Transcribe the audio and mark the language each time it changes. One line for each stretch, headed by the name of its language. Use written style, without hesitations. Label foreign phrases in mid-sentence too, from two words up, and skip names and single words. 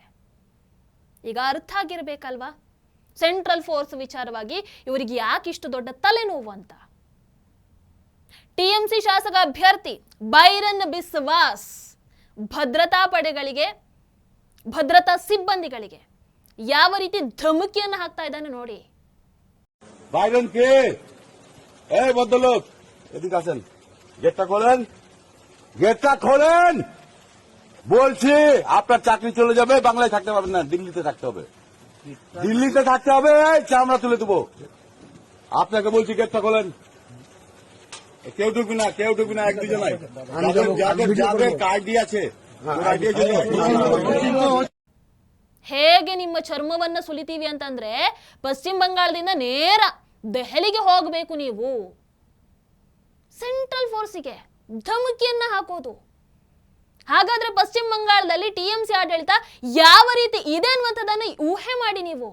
Kannada: ಈಗ ಅರ್ಥ ಆಗಿರ್ಬೇಕಲ್ವಾ
English: central force
Kannada: ವಿಚಾರವಾಗಿ ಇವರಿಗೆ ಯಾಕೆ ಇಷ್ಟು ದೊಡ್ಡ ತಲೆನೋವು ಅಂತ. TMC ಶಾಸಕ ಅಭ್ಯರ್ಥಿ ಬೈರನ್ ಬಿಸ್ವಾಸ್ ಭದ್ರತಾ ಪಡೆಗಳಿಗೆ, ಭದ್ರತಾ ಸಿಬ್ಬಂದಿಗಳಿಗೆ ಯಾವ ರೀತಿ ಧಮಕಿಯನ್ನು ಹಾಕ್ತಾ ಇದ್ದಾನೆ ನೋಡಿ.
Bangla: বাইরন কে? এই ভদ্রলোক এদিকে আসেন, গেটটা খোলেন, গেটটা খোলেন বলছি। আপনার চাকরি চলে যাবে, বাংলায় থাকতে পারবেন না, দিল্লিতে থাকতে হবে, দিল্লিতে থাকতে হবে, চামড়া তুলে দেবো। আপনাকে বলছি গেটটা খোলেন। কেউ ঢুকবি না, কেউ ঢুকবি না, এক দুজনাই যাদের কার্ডি আছে
Kannada: ಹೇಗೆ ನಿಮ್ಮ ಚರ್ಮವನ್ನ ಸುಲಿತೀವಿ ಅಂತಂದ್ರೆ ಪಶ್ಚಿಮ ಬಂಗಾಳದಿಂದ ನೇರ ದೆಹಲಿಗೆ ಹೋಗಬೇಕು ನೀವು.
English: central forceಗೆ
Kannada: ಧಮಕಿಯನ್ನ ಹಾಕೋದು. ಹಾಗಾದ್ರೆ ಪಶ್ಚಿಮ ಬಂಗಾಳದಲ್ಲಿ TMC ಆಡಳಿತ ಯಾವ ರೀತಿ ಇದೆ ಅನ್ನುವಂಥದ್ದನ್ನು ಊಹೆ ಮಾಡಿ ನೀವು.